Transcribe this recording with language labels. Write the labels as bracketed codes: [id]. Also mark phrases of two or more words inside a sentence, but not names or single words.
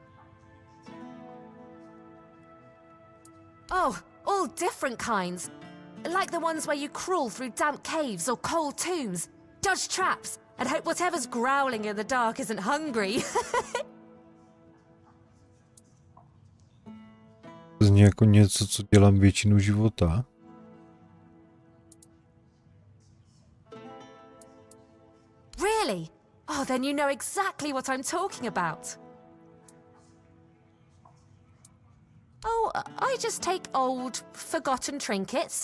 [en] Oh, all different kinds. Like the ones where you crawl through damp caves or cold tombs, dodge traps, and hope whatever's growling in the dark isn't hungry. [cs] To zní jako něco, co dělám většinu života. [en] Really? Oh, then you know exactly what I'm talking about. Oh, I just take old, forgotten trinkets.